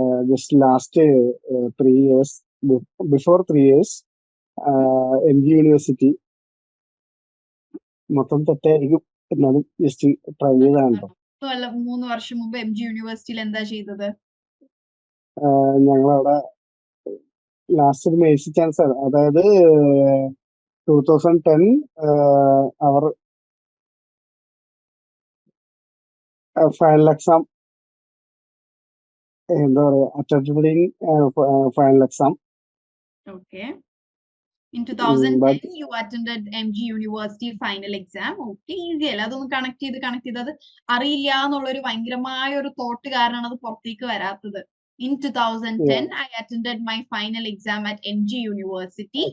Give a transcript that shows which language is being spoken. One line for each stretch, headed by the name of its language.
English: just last 3 years, before 3 years,
Malayalam: MG University മൊത്തം തെറ്റായിരിക്കും എന്നാലും just try ചെയ്താണ്. 3 വർഷം മുമ്പ് MG യൂണിവേഴ്സിറ്റിയിൽ എന്താ ചെയ്തത്? ഞങ്ങളവിടെ ലാസ്റ്റ് ഒരു മേഴ്സി ചാൻസ് ആണ്. അതായത് 2010 അവർ ഫൈനൽ എക്സാം എന്താ പറയാ attending final exam.
English: Okay. In 2010 you attended MG University final exam. Okay, easy അല്ല.
Malayalam: അതൊന്ന് കണക്ട് ചെയ്ത് അത് അറിയില്ല എന്നുള്ള ഒരു ഭയങ്കരമായ ഒരു തോട്ട് കാരണമാണ് അത് പുറത്തേക്ക് വരാത്തത്.
English: In 2010 I attended my final exam at MG University.